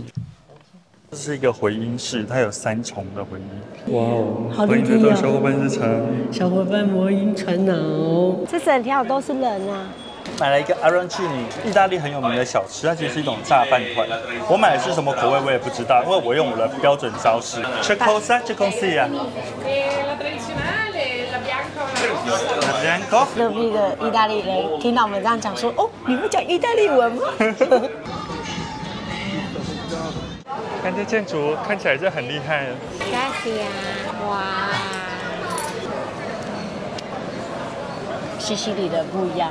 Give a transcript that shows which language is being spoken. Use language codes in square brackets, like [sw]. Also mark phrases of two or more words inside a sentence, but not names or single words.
[zh] 这是一个回音室，它有3重的回音。哇哦，好厉害！欢迎来到小伙伴日常。小伙伴魔音传脑，这整条都是人啊。买了一个 arancini， 意大利很有名的小吃，它其实是一种炸饭团。我买的是什么口味我也不知道，因为我用我的标准招式。 [it] Che cosa? Che consiglia? La tradizionale, la bianca o la rossa. La bianco? [zh] 隔壁的意大利人听到我们这样讲说，哦，你会讲意大利文吗？看这建筑看起来是很厉害的。 Gracias， 哇！西西里的不一样。